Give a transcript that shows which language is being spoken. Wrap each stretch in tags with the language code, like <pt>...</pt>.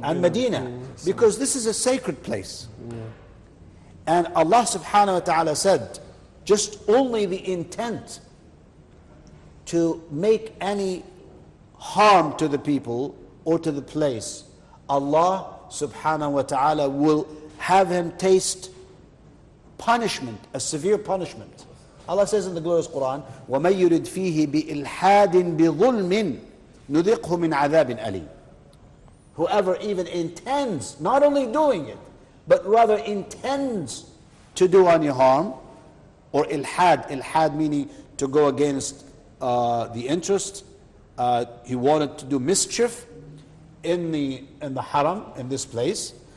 <en>And Medina, because this is a sacred place. And Allah subhanahu wa ta'ala said, just only the intent to make any harm to the people or to the place, Allah subhanahu wa ta'ala will have him taste punishment, a severe punishment. Allah says in the glorious Quran,</en> <ar>وَمَن يُرِدْ فِيهِ بِإِلْحَادٍ بِظُلْمٍ نُذِقْهُ مِنْ عَذَابٍ أَلِيمٍ.</ar> <en>Whoever even intends, not only doing it, but rather intends to do any harm, or ilhad meaning to go against the interest. He wanted to do mischief in the haram, in this place.</en>